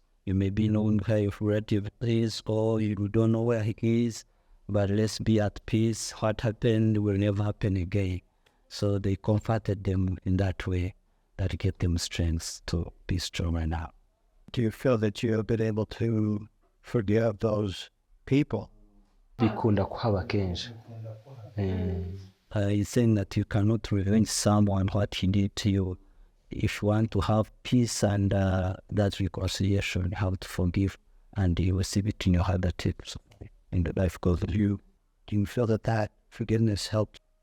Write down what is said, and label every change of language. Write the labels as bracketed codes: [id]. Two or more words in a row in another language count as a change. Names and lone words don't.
[en] You may be knowing where your relative is, or you don't know where he is, but let's be at peace. What happened will never happen again. So they comforted them in that way, that gave them strength to be stronger now. Do you feel that you have been able to forgive those people? [rn] Bikunda kuhaba kenshi. [en] He's saying that you cannot revenge someone what he did to you. If you want to have peace and that reconciliation, you have to forgive, and you receive it in your heart that it's in the life goes. Do you feel that forgiveness helped?